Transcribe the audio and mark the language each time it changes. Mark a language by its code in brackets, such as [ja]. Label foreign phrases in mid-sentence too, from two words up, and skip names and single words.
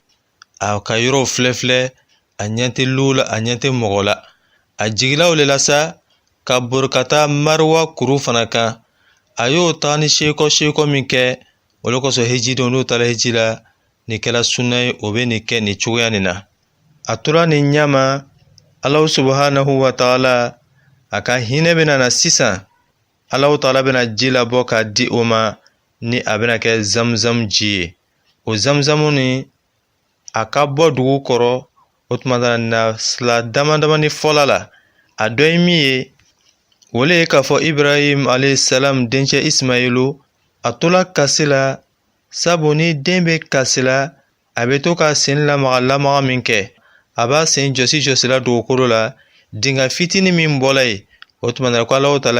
[bm] A ka yɔrɔw filɛ, a ɲɛ tɛ lu la, a ɲɛ tɛ mɔgɔ la. A jigila o le la sa, ka bori ka taa Mariwa kuru fana kan. a y'o taga ni seeko min kɛ o le kosɔn hijidenw n'u taara hiji la ni kɛla sunna ye o bɛ nin kɛ nin cogoya nin na a tora nin ɲama [ar] الله سبحانه وتعالى [bm] a ka hinɛ bɛna na sisan [ar] الله تعالى [bm] bɛna ji labɔ k'a di o ma ni a bɛna kɛ zamzam ji ye o zamzamu ni a ka bɔ dugu kɔrɔ o tuma na sila damadamani fɔla la a dɔ ye min ye o le ye k'a fɔ Ibrahim alayhisalam dencɛ Ismailu a tola kasi la sabu ni den bɛ kasi la a bɛ to ka sen lamaga min kɛ a b'a sen jɔsi la dugukolo la dinga fitini min bɔla ye o tuma na ko [ar] الله تعالى